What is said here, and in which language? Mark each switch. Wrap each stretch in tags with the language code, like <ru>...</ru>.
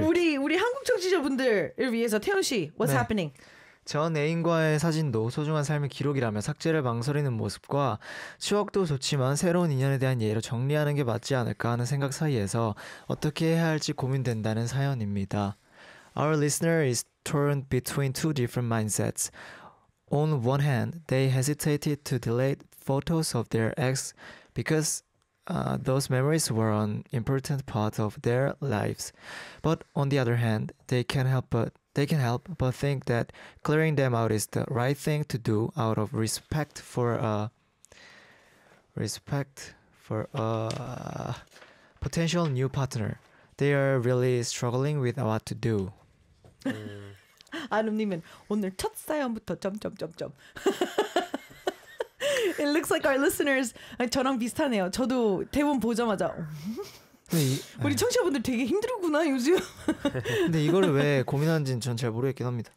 <ko>우리 한국 청취자분들을 위해서 태훈 씨,</ko> <en>what's</en> <ko>네.</ko> <en>happening?</en> <ko>전 애인과의 사진도 소중한 삶의 기록이라며 삭제를 망설이는 모습과 추억도 좋지만 새로운 인연에 대한 예의로 정리하는 게 맞지 않을까 하는 생각 사이에서 어떻게 해야 할지 고민된다는 사연입니다.</ko> <en>Our listener is torn between two different mindsets. On one hand, they hesitated to delete photos of their ex because those memories were an important part of their lives. But on the other hand, they can help but think that clearing them out is the right thing to do out of respect for a potential new partner. They are really struggling with what to do.</en> <ko>아름님은 오늘 첫 사연부터 점점점점.</ko> <en>It looks like our listeners</en> <ko>저랑 비슷하네요. 저도 대본 보자마자. 우리 청취자분들 되게 힘들구나 요즘. 근데 이거를 왜 고민하는지는 전 잘 모르겠긴 합니다.</ko>